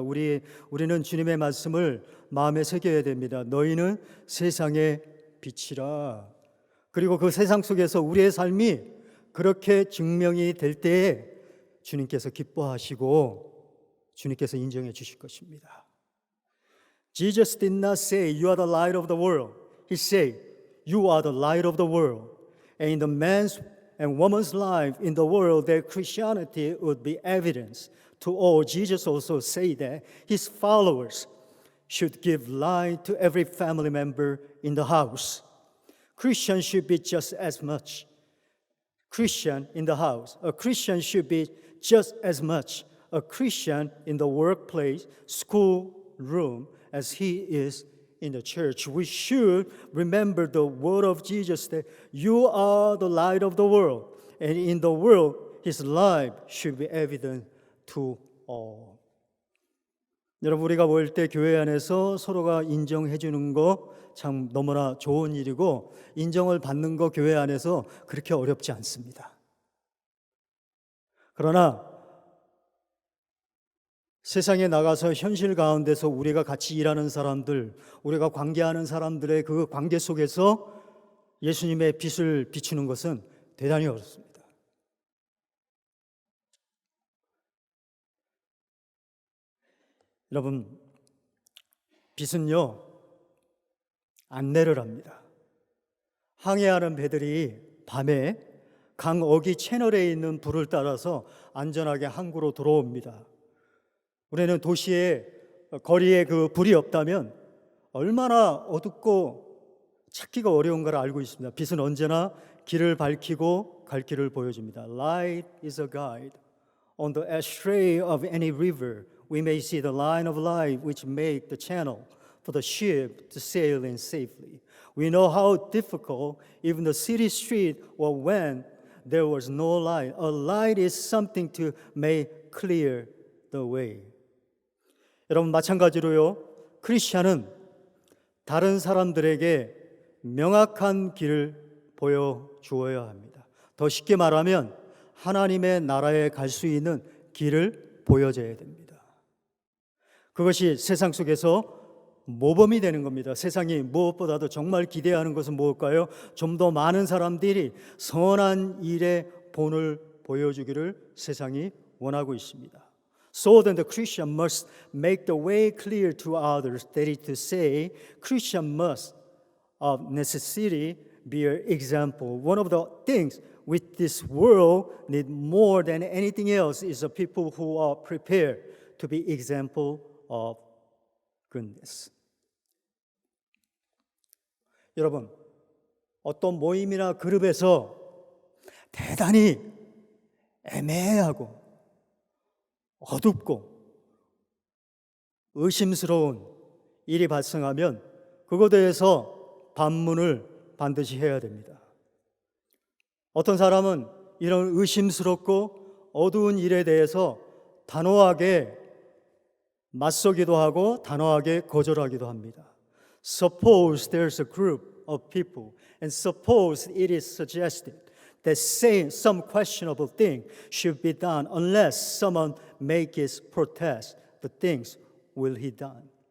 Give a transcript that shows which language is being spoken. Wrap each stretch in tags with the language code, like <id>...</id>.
<ko>우리는 주님의 말씀을 마음에 새겨야 됩니다. 너희는 세상의 빛이라. 그리고 그 세상 속에서 우리의 삶이 그렇게 증명이 될 때에 주님께서 기뻐하시고 주님께서 인정해 주실 것입니다.</ko> <en>Jesus did not say you are the light of the world. He said you are the light of the world. And in the man's and woman's life in the world, that Christianity would be evidence to all. Jesus also said that his followers should give light to every family member in the house. Christians should be just as much Christian in the house. A Christian should be just as much a Christian in the workplace, school room, as he is in the church. We should remember the word of Jesus that you are the light of the world, and in the world his life should be evident to all.</en> <ko>여러분, 우리가 모일 때 교회 안에서 서로가 인정해 주는 거 참 너무나 좋은 일이고, 인정을 받는 거 교회 안에서 그렇게 어렵지 않습니다. 그러나 세상에 나가서 현실 가운데서 우리가 같이 일하는 사람들, 우리가 관계하는 사람들의 그 관계 속에서 예수님의 빛을 비추는 것은 대단히 어렵습니다. 여러분, 빛은요, 안내를 합니다. 항해하는 배들이 밤에 강 어기 채널에 있는 불을 따라서 안전하게 항구로 들어옵니다. 우리는 도시의 거리에 그 불이 없다면 얼마나 어둡고 찾기가 어려운가를 알고 있습니다. 빛은 언제나 길을 밝히고 갈 길을 보여줍니다.</ko> <en>Light is a guide. On the estuary of any river, we may see the line of light which make the channel for the ship to sail in safely. We know how difficult even the city street was when there was no light. A light is something to make clear the way.</en> <ko>여러분, 마찬가지로요, 크리스찬은 다른 사람들에게 명확한 길을 보여주어야 합니다. 더 쉽게 말하면 하나님의 나라에 갈 수 있는 길을 보여줘야 됩니다. 그것이 세상 속에서 모범이 되는 겁니다. 세상이 무엇보다도 정말 기대하는 것은 무엇일까요? 좀 더 많은 사람들이 선한 일의 본을 보여주기를 세상이 원하고 있습니다.</ko> <en>So then the Christian must make the way clear to others. That is to say, Christian must of necessity be an example. One of the things which this world need more than anything else is the people who are prepared to be example of goodness.</en> <ko>여러분, 어떤 모임이나 그룹에서 대단히 애매하고 어둡고 의심스러운 일이 발생하면 그것에 대해서 반문을 반드시 해야 됩니다. 어떤 사람은 이런 의심스럽고 어두운 일에 대해서 단호하게 맞서기도 하고 단호하게 거절하기도 합니다.</ko> <en>Suppose there's a group of people and suppose it is suggested that saying some questionable thing should be done unless someone makes protest, the things will be done.</en>